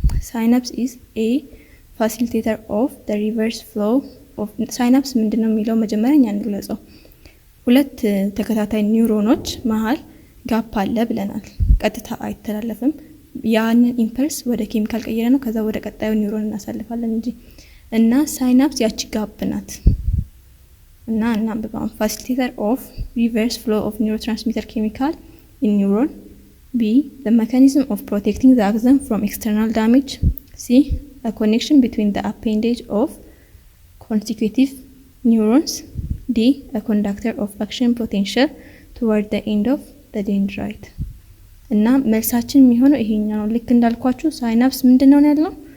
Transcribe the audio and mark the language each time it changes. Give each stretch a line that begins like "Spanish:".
English: synapse is a facilitator of the reverse flow of synapse
Amharic: ምንድነው የሚለው መጀመሪያ እኛ እንግለጸው። ሁለት ተከታታይ ኒውሮኖች መሃል ጋፕ አለ ብለናል። ቀጥታ አይተላለፍም። ያንን ኢምፐልስ ወደ ኬሚካል ቀየረ ነው ከዛ ወደ ቀጣዩ ኒውሮን እናሳልፋለን እንጂ እና ሳይናፕስ ያቺ ጋፕ ናት። እና እናንብባው።
English: facilitator of reverse flow of neurotransmitter chemical in neuron. B, the mechanism of protecting the axon from external damage. C, a connection between the appendage of consecutive neurons. D, a conductor of action potential toward the end of the dendrite.
Amharic: እና መልሳችን የሚሆነው ይሄኛው ነው። ልክ እንዳልኳችሁ ሳይናፕስ ምንድነው ያለው?